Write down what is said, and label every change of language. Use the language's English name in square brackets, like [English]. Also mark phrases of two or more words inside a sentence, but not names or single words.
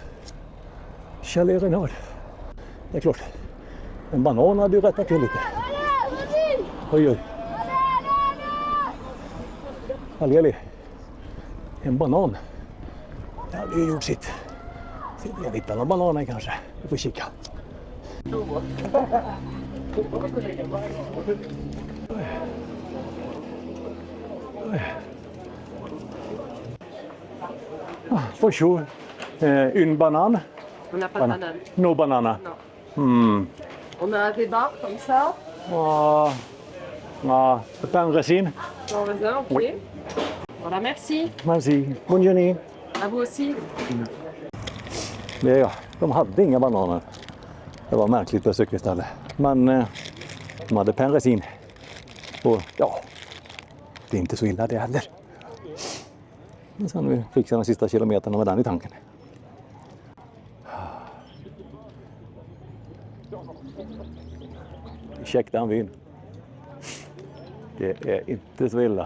[Swedish] Kjell Renard. Det är klart. En banan hade ju rättat till lite. Oj. Ali. En banan. Det hade ju gjort sitt. Så jag hittar några bananer kanske. Vi får kika. [English] For sure. [French] Une banane. On n'a pas de banane. [English] No banana. [French] On a des barres comme ça. Pain racine. Dans le raisin, ok. Oui. Voilà, merci. Merci. Bonne journée. À vous aussi. [Swedish] De hade inga bananer. Det var märkligt på cykelstället. Men de hade [French] pain racine. [Swedish] Och ja, det är inte så illa det heller. Men sen vi fixar de sista kilometerna med den i tanken. Check den vyn. Det är inte så illa.